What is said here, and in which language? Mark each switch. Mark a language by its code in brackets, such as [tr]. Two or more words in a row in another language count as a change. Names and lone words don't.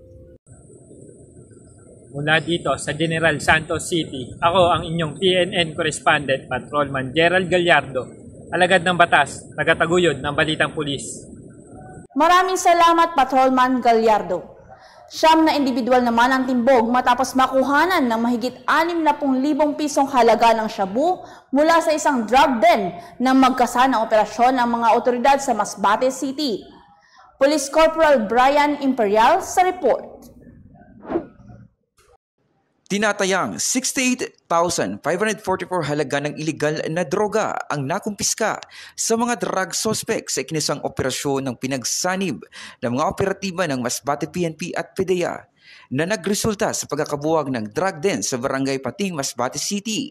[tl] Mula dito sa General Santos City, ako ang inyong [en] PNN Correspondent, [tl] Patrolman Gerald Gallardo, alagad ng batas, tagataguyod ng Balitang Pulis. Maraming salamat, Patrolman Gallardo. Siyam na individual naman ang timbog matapos makuhanan ng mahigit 60,000 pisong halaga ng shabu mula sa isang [en] drug den [tl] na magkasanang operasyon ng mga otoridad sa Masbate City. Police Corporal Brian Imperial sa report. Tinatayang 68,544 halaga ng iligal na droga ang nakumpiska sa mga [en] drug suspects [tl] sa ikinisang operasyon ng pinagsanib ng mga operatiba ng Masbate PNP at PDEA na nagresulta sa pagkakabuwag ng [en] drug den [tl] sa Barangay Pating, Masbate City.